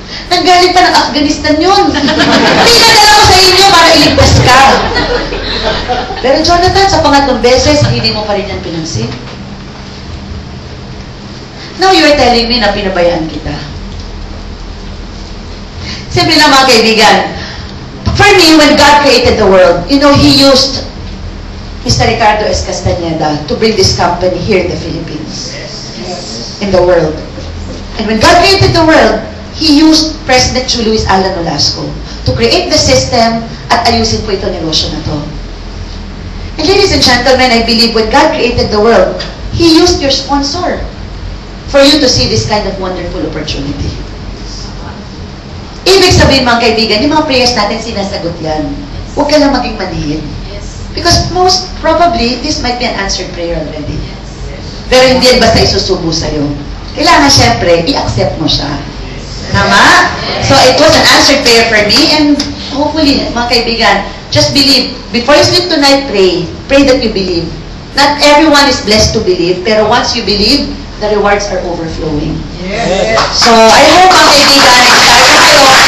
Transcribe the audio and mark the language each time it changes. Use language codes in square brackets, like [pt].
[tl] Nanggaling pa ng Afghanistan yun. Pinadala ko sa inyo para iligtas ka. Pero Jonathan, sa pangatlong beses, hindi mo pa rin yan pinansin. [en] Now you're telling me na [tl] pinabayaan kita. Simple lang mga kaibigan. [en] For me, when God created the world, you know, He used Mr. Ricardo S. Castañeda to bring this company here in the Philippines. In the world. And when God created the world, He used President Luis Alan Nolasco to create the system [tl] at ayusin po ito negosyo na to. [en] And ladies and gentlemen, I believe when God created the world, He used your sponsor for you to see this kind of wonderful opportunity. [tl] Ibig sabihin mga kaibigan, yung mga prayers natin sinasagot yan. Huwag ka lang maging manhid. [en] Because most probably, this might be an answered prayer already. [tl] Pero hindi yan basta isusubo sa'yo. Kailangan syempre, i-accept mo siya. Tama? [en] So it was an answered prayer for me and hopefully, [tl] mga kaibigan, [en] just believe. Before you sleep tonight, pray. Pray that you believe. Not everyone is blessed to believe, pero once you believe, the rewards are overflowing. Yes. [tl] So, I hope mga kaibigan, excited kayo.